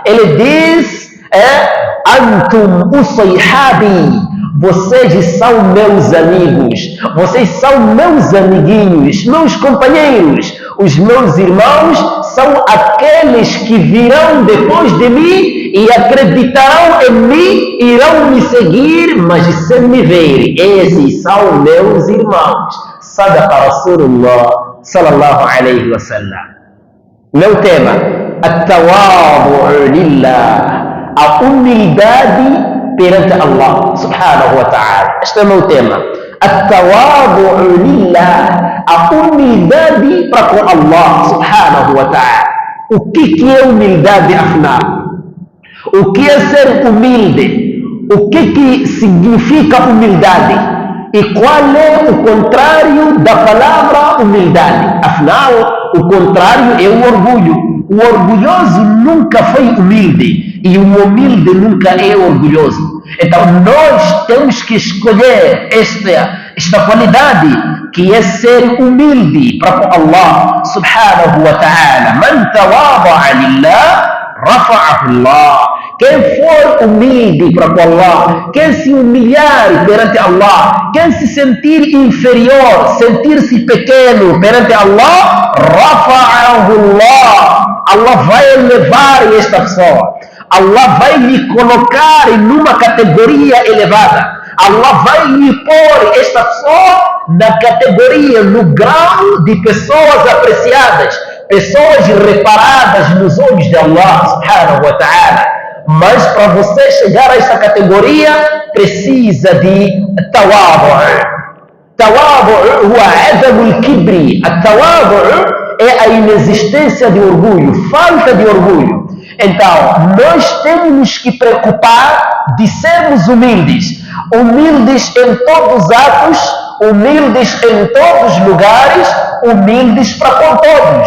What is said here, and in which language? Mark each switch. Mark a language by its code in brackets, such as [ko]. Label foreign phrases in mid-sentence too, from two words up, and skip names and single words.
[pt] Ele diz: [ar] أنتم أصيحابي, [pt] vocês são meus amigos, vocês são meus amiguinhos, meus companheiros. Os meus irmãos são aqueles que virão depois de mim e acreditarão em mim, irão me seguir, mas sem me ver. Esses são meus irmãos. [ar] صدق رسول الله صلى الله عليه وسلم. [pt] Meu tema: [ar] التواضع لله, [pt] a humildade perante Allah [ar] سبحانه وتعالى. [pt] Este é o meu tema. [ar] التواضع لله, [pt] a humildade para com Allah [ar] سبحانه وتعالى. [pt] O que é humildade, afinal? O que é ser humilde? O que significa humildade? E qual é o contrário da palavra humildade? Afinal, o contrário é o orgulho. O orgulhoso nunca foi humilde e o humilde nunca é orgulhoso. Então nós temos que escolher esta qualidade, que é ser humilde para com Allah [ar] سبحانه وتعالى. من تواضع لله رفعه الله. [pt] Quem for humilde para com Allah, quem se humilhar perante Allah, quem se sentir inferior, sentir-se pequeno perante Allah, [ar] رفعه الله. [pt] Allah vai elevar esta pessoa. Allah vai lhe colocar em uma categoria elevada. Allah vai lhe pôr esta pessoa na categoria, no grau de pessoas apreciadas, pessoas reparadas nos olhos de Allah [ar] سبحانه وتعالى. [pt] Mas para você chegar a esta categoria, precisa de tawadu'. [ar] التواضع هو عدم الكبر. [pt] A tawadu' é a inexistência de orgulho, falta de orgulho. Então, nós temos que preocupar de sermos humildes. Humildes em todos os atos, humildes em todos os lugares, humildes para com todos.